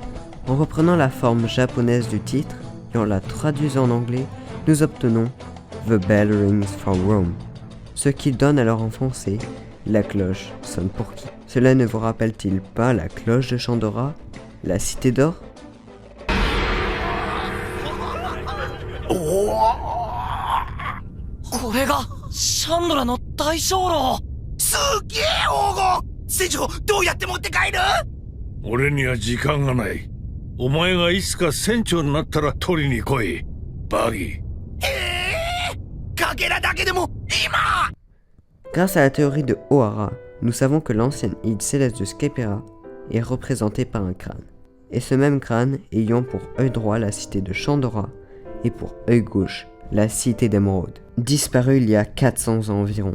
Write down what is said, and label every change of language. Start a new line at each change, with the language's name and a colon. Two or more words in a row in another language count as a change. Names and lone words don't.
French: En reprenant la forme japonaise du titre et en la traduisant en anglais, nous obtenons «
English: The bell rings for Rome
French: », ce qui donne alors en français « La cloche sonne pour qui ». Cela ne vous rappelle-t-il pas la cloche de Chandora, la cité d'or ?
Japanese: これがシャンドラの大鐘楼。すげえ黄金。船長、どうやって持って帰る？俺には時間がない。お前がいつか船長になったら取りに来い。バギー。かけらだけでも今。
French: Grâce à la théorie de Ohara, nous savons que l'ancienne île céleste de Skypiea est représentée par un crâne. Et ce même crâne ayant pour œil droit la cité de Chandora et pour œil gauche la cité d'Emeraude, disparue il y a 400 ans environ.